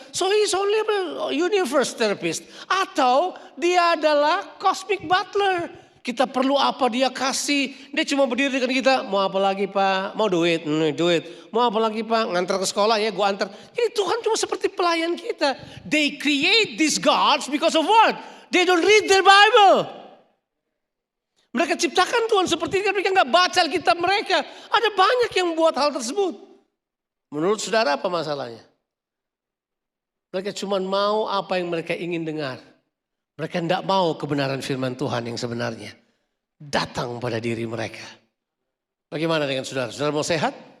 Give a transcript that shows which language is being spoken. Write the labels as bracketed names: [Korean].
[English] So he's only a universe therapist. [Indonesian] Atau dia adalah cosmic butler. Kita perlu apa dia kasih. Dia cuma berdiri dengan kita. Mau apa lagi pak? Mau duit? Duit. Mau apa lagi pak? Ngantar ke sekolah ya gue antar. Jadi Tuhan cuma seperti pelayan kita. [English] They create these gods because of what? They don't read their Bible. [Indonesian] Mereka ciptakan Tuhan seperti itu, mereka nggak baca Alkitab mereka. Ada banyak yang buat hal tersebut. Menurut saudara apa masalahnya? Mereka cuma mau apa yang mereka ingin dengar. Mereka tidak mau kebenaran firman Tuhan yang sebenarnya datang pada diri mereka. Bagaimana dengan saudara? Saudara mau sehat?